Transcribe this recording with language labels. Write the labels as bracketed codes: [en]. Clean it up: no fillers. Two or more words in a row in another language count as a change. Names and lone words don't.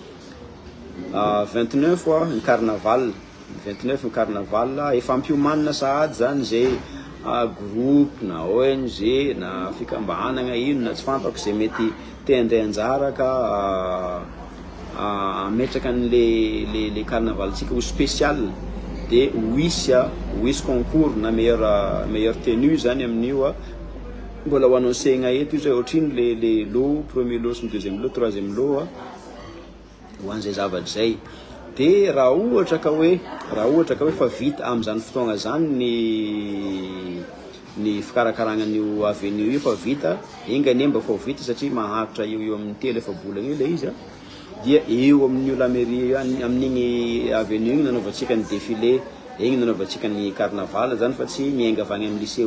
[mg] 29 ny carnaval efa ampiomanina sahady zany zay groupe na ONG na fikambanana ino na tsy fantako zay mety te andray anjara ka ametraka an'le carnavaltsika ho spécial dia ho isy concours na [fr] meilleure tenue [mg] zany amin'io mbola ho annoncegna eto io zay ohatriny [fr] le lot premier lot [mg] sy ny [fr] deuxième lot troisième lot [mg] ho an'izay zavatra zay dia raha ohatra ka hoe fa vita amin'izany fotoagna zany ny fikarakaragna an'io avenue io fa vita engany mba fa vita satria maharitra eo amin'ny telo efa bolagna io le izy dia eo amin'io [fr] la mairie [mg] amin'igny avenue igny nanaovantsika ny défilé igny nanaovantsika ny carnaval zany fa tsy miainga avy any amin'ny lycée